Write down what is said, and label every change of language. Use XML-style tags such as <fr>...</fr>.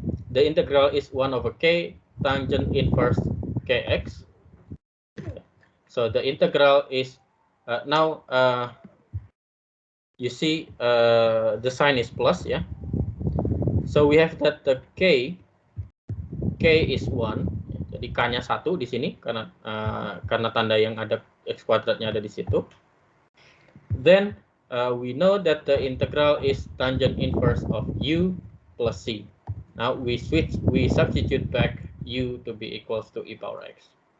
<en>The integral is 1 over k tangent inverse kx. So the integral is now you see the sign is plus, yeah. So we have that the k is 1.</en> <id>Jadi k-nya 1 di sini karena tanda yang ada x kuadratnya ada di situ.</id> <en>Then we know that the integral is tangent inverse of u plus c. Now we substitute back u to be equals to e power x.</en>